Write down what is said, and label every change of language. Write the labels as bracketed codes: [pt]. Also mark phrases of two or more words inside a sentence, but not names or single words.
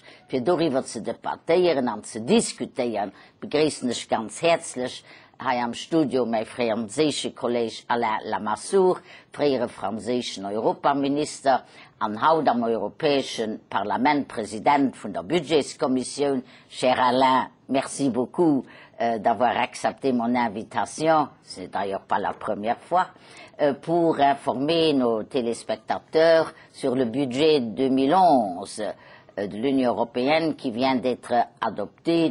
[de] Für darüber zu debattieren und zu diskutieren, begrüße ich ganz herzlich hier am Studio mein französischer Kollege Alain Lamassoure, früherer französischer Europaminister, und heute am Europäischen Parlament Präsident von der Budgetskommission. [fr] Cher Alain, merci beaucoup d'avoir accepté mon invitation, c'est d'ailleurs pas la première fois, pour informer nos téléspectateurs sur le budget 2011 de l'Union européenne qui vient d'être adopté.